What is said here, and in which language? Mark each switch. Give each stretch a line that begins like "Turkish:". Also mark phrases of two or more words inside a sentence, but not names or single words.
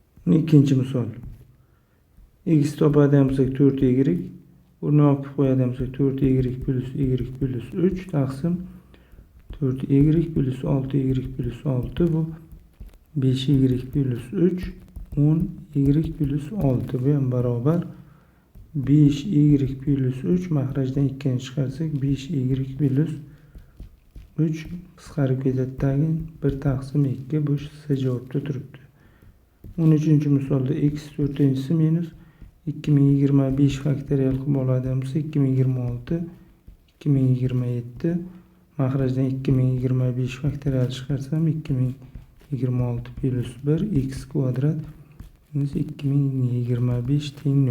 Uzbek: Ikkinchi misol. X topadigan bo'lsak 4y, buni olib qo'yadigan bo'lsak 4y plus y plus 3 taqsim 4y plus 6y plus 6 bu 5y plus 3 10y plus 6 bu ham barobar 5y plus 3 mahrajdan 2 ni chiqarsak 5y plus 3 qisqarib ketadi. Tagin 1 taqsim 2 bu C javobda turibdi. 13-chi misolda x 4-inchisi minus 2025 faktorial qilib oladigan bo'lsa 2026 2027 mahrajdan 2025 faktorial chiqarsam 2026 plus 1 x kvadrat minus 2025 teng 0.